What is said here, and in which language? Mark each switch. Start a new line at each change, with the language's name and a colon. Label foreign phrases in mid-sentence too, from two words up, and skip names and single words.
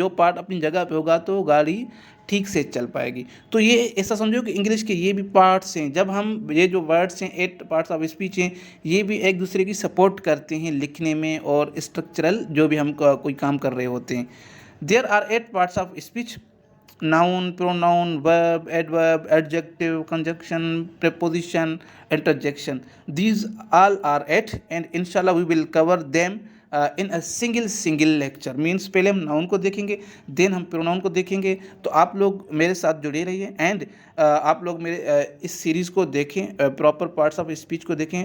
Hindi: जो पार्ट अपनी जगह पे होगा तो गाड़ी ठीक से चल पाएगी। तो ये ऐसा समझो कि इंग्लिश के ये भी पार्ट्स हैं। जब हम ये जो वर्ड्स हैं, 8
English: parts of speech
Hindi: हैं, ये भी एक दूसरे की सपोर्ट करते हैं लिखने में और स्ट्रक्चरल जो भी हम कोई काम कर रहे होते हैं।
English: There are 8 parts of speech: noun, pronoun, verb, adverb, adjective, conjunction, preposition, interjection. These all are 8 and inshallah we will cover them in a single lecture.
Hindi: Means पहले हम noun को देखेंगे, then हम pronoun को देखेंगे। तो आप लोग मेरे साथ जुड़े रहिए एंड आप लोग मेरे इस सीरीज़ को देखें,
English: proper parts of speech
Hindi: को देखें।